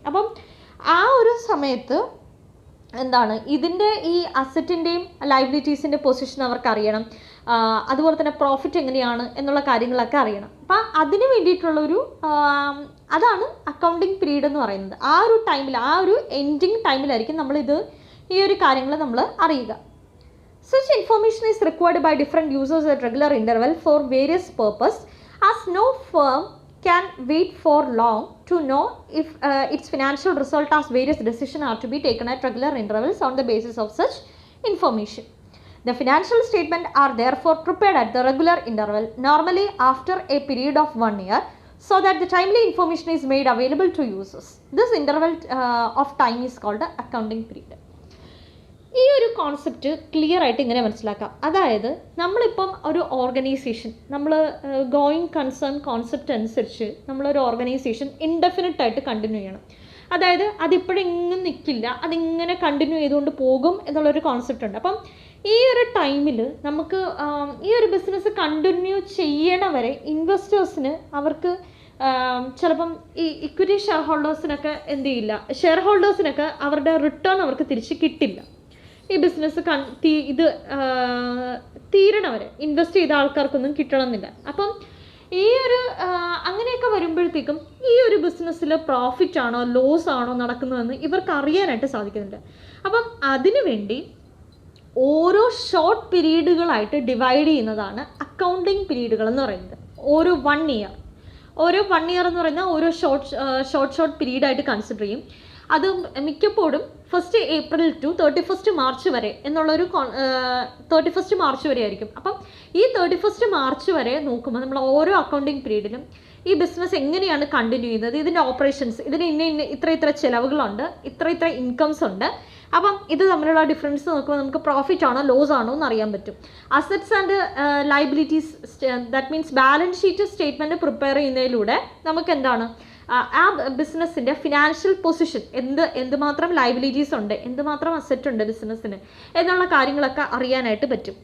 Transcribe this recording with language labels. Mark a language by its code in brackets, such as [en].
[ml] അപ്പം ആ ഒരു സമയത്ത് എന്താണ് ഇതിൻ്റെ ഈ അസറ്റിൻ്റെയും ലയബിലിറ്റീസിൻ്റെ പൊസിഷൻ അവർക്ക് അറിയണം, അതുപോലെ തന്നെ പ്രോഫിറ്റ് എങ്ങനെയാണ് എന്നുള്ള കാര്യങ്ങളൊക്കെ അറിയണം. അപ്പം അതിന് വേണ്ടിയിട്ടുള്ളൊരു അതാണ് അക്കൗണ്ടിങ് പീരീഡ് എന്ന് പറയുന്നത്. ആ ഒരു ടൈമിൽ, ആ ഒരു എൻഡിങ് ടൈമിലായിരിക്കും നമ്മളിത് ഈ ഒരു കാര്യങ്ങൾ നമ്മൾ അറിയുക. [en] Such information is required by different users at regular interval for various purposes, as no firm can wait for long to know if its financial result, as various decisions are to be taken at regular intervals on the basis of such information. The financial statements are therefore prepared at the regular interval, normally after a period of 1 year, so that the timely information is made available to users. This interval of time is called the accounting period. [ml] ഈ ഒരു concept clear ആയിട്ട് ഇങ്ങനെ മനസ്സിലാക്കാം. അതായത് നമ്മളിപ്പം ഒരു organisation, നമ്മൾ going concern concept അനുസരിച്ച് നമ്മളൊരു ഓർഗനൈസേഷൻ ഇൻഡെഫിനിറ്റ് ആയിട്ട് കണ്ടിന്യൂ ചെയ്യണം. അതായത് അതിപ്പോഴെങ്ങും നിൽക്കില്ല, അതിങ്ങനെ കണ്ടിന്യൂ ചെയ്തുകൊണ്ട് പോകും എന്നുള്ളൊരു കോൺസെപ്റ്റ് ഉണ്ട്. അപ്പം ഈ ഒരു ടൈമിൽ നമുക്ക് ഈ ഒരു ബിസിനസ് കണ്ടിന്യൂ ചെയ്യണവരെ ഇൻവെസ്റ്റേഴ്സിന് അവർക്ക് ചിലപ്പം ഈ ഇക്വിറ്റി ഷെയർ ഹോൾഡേഴ്സിനൊക്കെ എന്ത് ചെയ്യില്ല, ഷെയർ ഹോൾഡേഴ്സിനൊക്കെ അവരുടെ റിട്ടേൺ അവർക്ക് തിരിച്ച് കിട്ടില്ല. ഈ ബിസിനസ് ഇത് തീരണവരെ ഇൻവെസ്റ്റ് ചെയ്ത ആൾക്കാർക്കൊന്നും കിട്ടണമെന്നില്ല. അപ്പം ഈ ഒരു അങ്ങനെയൊക്കെ വരുമ്പോഴത്തേക്കും ഈ ഒരു ബിസിനസ്സിൽ പ്രോഫിറ്റ് ആണോ ലോസ് ആണോ നടക്കുന്നതെന്ന് ഇവർക്ക് അറിയാനായിട്ട് സാധിക്കുന്നുണ്ട്. അപ്പം അതിനു വേണ്ടി ഓരോ ഷോർട്ട് പീരീഡുകളായിട്ട് ഡിവൈഡ് ചെയ്യുന്നതാണ് അക്കൗണ്ടിങ് പീരീഡുകൾ എന്ന് പറയുന്നത്. ഓരോ 1 ഇയർ എന്ന് പറയുന്നത് ഓരോ ഷോർട്ട് പീരീഡായിട്ട് കൺസിഡർ ചെയ്യും. അത് മിക്കപ്പോഴും [en] 1st April to 31st March [ml] വരെ എന്നുള്ളൊരു 31st March വരെ ആയിരിക്കും. അപ്പം ഈ 31st March വരെ നോക്കുമ്പോൾ നമ്മൾ ഓരോ അക്കൗണ്ടിങ് പീരീഡിലും ഈ ബിസിനസ് എങ്ങനെയാണ് കണ്ടിന്യൂ ചെയ്യുന്നത്, ഇതിൻ്റെ ഓപ്പറേഷൻസ്, ഇതിന് ഇത്ര ചിലവുകളുണ്ട്, ഇത്ര ഇൻകംസ് ഉണ്ട്. അപ്പം ഇത് തമ്മിലുള്ള ഡിഫറൻസ് നോക്കുമ്പോൾ നമുക്ക് പ്രോഫിറ്റ് ആണോ ലോസ് ആണോ എന്ന് അറിയാൻ പറ്റും. Assets and liabilities, that means balance sheet statement prepare ചെയ്യുന്നതിലൂടെ നമുക്ക് എന്താണ് ആ ബിസിനസ്സിൻ്റെ ഫിനാൻഷ്യൽ പൊസിഷൻ, എന്തുമാത്രം ലയബിലിറ്റീസ് ഉണ്ട്, എന്തുമാത്രം അസറ്റ് ഉണ്ട് ബിസിനസ്സിന് എന്നുള്ള കാര്യങ്ങളൊക്കെ അറിയാനായിട്ട് പറ്റും.